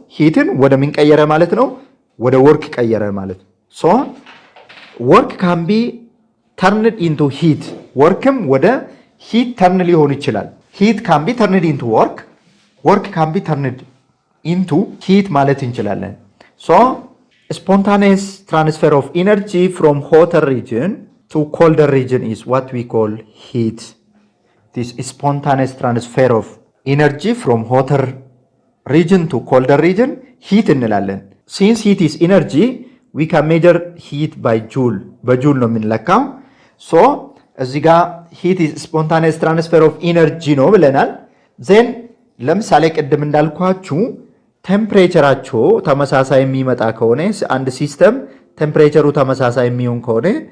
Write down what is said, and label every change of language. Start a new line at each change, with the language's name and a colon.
Amharic: ሂትን ወደ ምን ቀየረ ማለት ነው? ወደ ወርክ ቀየረ ማለት ነው።
English: ሶ ወርክ ካን ቢ ተርንድ ኢንቱ ሂት፣
Amharic: ወርክም ወደ ሂት ተርን ሊሆን ይችላል።
English: ሂት ካን ቢ ተርንድ ኢንቱ ወርክ፣ ወርክ ካን ቢ ተርንድ ኢንቱ ሂት
Amharic: ማለት እንችላለን።
English: ሶ ስፖንታኒየስ ትራንስፈር ኦፍ ኢነርጂ ፍሮም ሆተር ሪጅን to colder region is what we call heat. This spontaneous transfer of energy from hotter region to colder region heat
Amharic: እንላለን።
English: Since heat is energy, we can measure heat by joule.
Amharic: በጆule ነው የምንለካው። So እዚህ ጋር
English: heat is spontaneous transfer of energy
Amharic: ነው ብለናል። then ለምሳሌ ቅድም እንዳልኳችሁ ቴምፕሬቸራቸው ተመሳሳይ የሚመጣ ከሆነ አንድ ሲስተም ቴምፕሬቸሩ ተመሳሳይ የሚሆን ከሆነ